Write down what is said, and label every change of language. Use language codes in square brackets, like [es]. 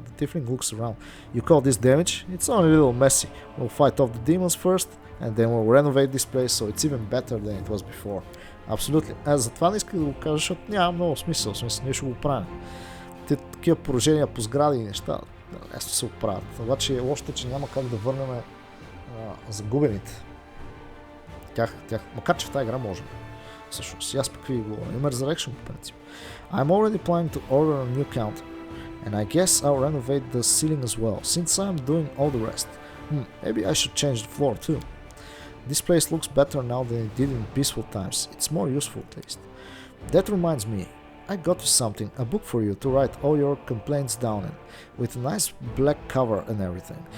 [en] The tiefling looks around. You call this damage? It's only a little messy. We'll fight off the demons first, and then we'll renovate this place so it's even better than it was before. [bg] Абсолютно. Аз затова не исках да го кажа, защото няма много смисъл. Ние ще го правим. Те такива поражения по сгради и неща лесно се оправят. Обаче лошото е, че няма как да върнем загубените. Макар че в тази игра можем. Всъщност, аз пък ви говоря. Има Resurrection по принцип. [en] I'm already planning to order a new counter. And I guess I'll renovate the ceiling as well, since I'm doing all the rest. Maybe I should change the floor too. This place looks better now than it did in peaceful times. It's more useful at least. That reminds me, I got you something, a book for you to write all your complaints down in, with a nice black cover and everything.